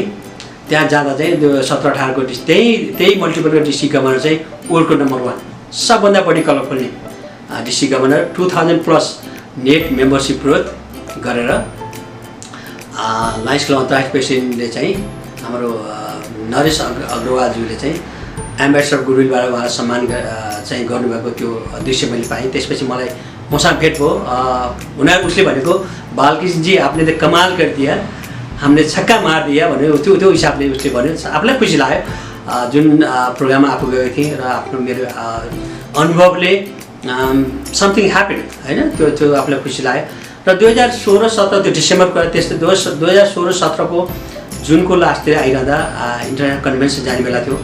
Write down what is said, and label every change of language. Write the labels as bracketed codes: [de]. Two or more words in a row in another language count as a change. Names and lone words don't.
[ne] त्यहाँ जाँदा चाहिँ 2017-18को त्यही मल्टिपलको [en] district governor [ne] चाहिँ वर्ल्डको नम्बर 1 सबभन्दा बढी कलर खोल्ने [en] district governor [ne] 2000+ [en] net membership growth [ne] गरेर लायन्स क्लब अन्तर्राष्ट्रिय प्रेसिडेन्टले चाहिँ हाम्रो नरेश अग्रवालज्यूले चाहिँ [en] ambassador goodwill [ne] उहाँलाई सम्मान चाहिँ गर्नुभएको त्यो दृश्य मैले पाएँ। त्यसपछि मलाई मसँग भेट भयो। उनीहरू उसले भनेको बालकृष्णजी [hi] आपने त कमाल कर दिया, हमने छक्का मार दिया [ne] भन्यो, त्यो हिसाबले उसले भन्यो। आफूलाई खुसी लाग्यो जुन प्रोग्राममा आफू गएको थिएँ र आफ्नो मेरो अनुभवले [en] something happen [ne] होइन, त्यो आफूलाई खुसी लाग्यो। र 2016-17 त्यो डिसेम्बरको त्यस्तै 2016-17को जुनको लास्टतिर आइरहँदा [en] international convention [ne] जाने बेला थियो।